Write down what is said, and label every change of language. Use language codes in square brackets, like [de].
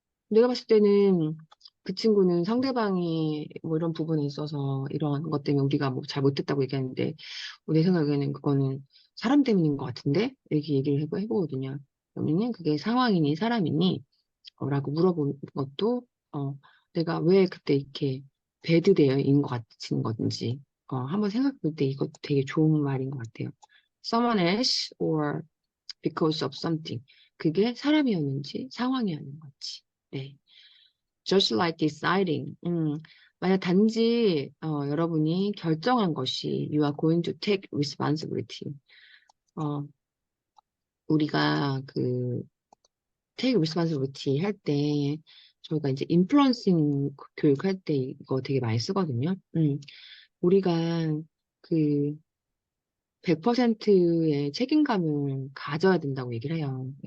[ko] 내가 봤을 때는 그 친구는 상대방이 뭐 이런 부분에 있어서 이런 것 때문에 우리가 뭐 잘 못했다고 얘기하는데 내 생각에는 그거는 사람 때문인 것 같은데 이렇게 얘기를 해보거든요. 그러면은 그게 상황이니 사람이니 라고 물어보는 것도 내가 왜 그때 이렇게 배드되어인 것 같은 건지 한번 생각해 볼 때 이것도 되게 좋은 말인 것 같아요. [en] Someone else or because of something. [ko] 그게 사람이었는지 상황이었는지. 네. [en] Just like deciding. [ko] 만약 단지 여러분이 결정한 것이 [en] you are going to take responsibility. [ko] 우리가 [en] take responsibility [ko] 할 때 저희가 이제 influencing 교육할 때 이거 되게 많이 쓰거든요. 우리가 그 100%의 책임감을 가져야 된다고 얘기를 해요.